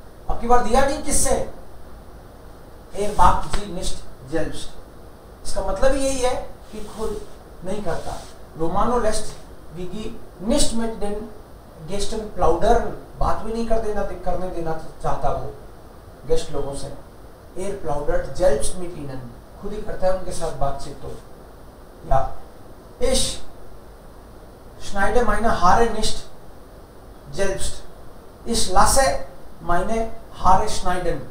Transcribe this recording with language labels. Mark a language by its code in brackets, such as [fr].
[hi] अब की बार दिया नहीं किससे? [de] backt sie nicht selbst. [hi] इसका मतलब यही है कि खुद नहीं करता. [de] Romano lässt Gigi nicht mit den Gästen plaudern. [hi] बात भी नहीं करने देना चाहता वो गेस्ट लोगों से. [de] plaudert selbst mit ihnen. [hi] खुद ही करता है उनके साथ बातचीत. तो या [de] ich schneide meine Haare nicht selbst. Ich lasse meine Haare schneiden.